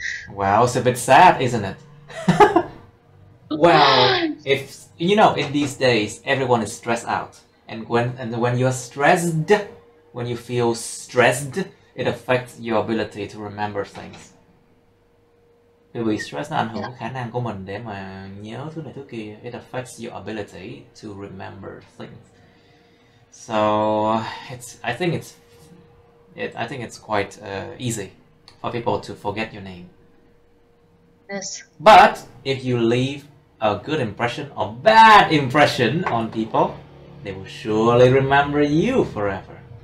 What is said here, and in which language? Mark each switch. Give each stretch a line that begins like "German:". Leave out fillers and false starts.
English: Wow, it's a bit sad, isn't it? Well, if in these days everyone is stressed out, and when you're stressed, when you feel stressed, it affects your ability to remember things.
Vietnamese: Bởi vì stress nó ảnh hưởng cái khả năng của mình để mà nhớ thứ này thứ kia.
English: It affects your ability to remember things. So I think it's quite easy for people to forget your name. Yes. But if you leave a good impression or bad impression on people, they will surely remember you forever.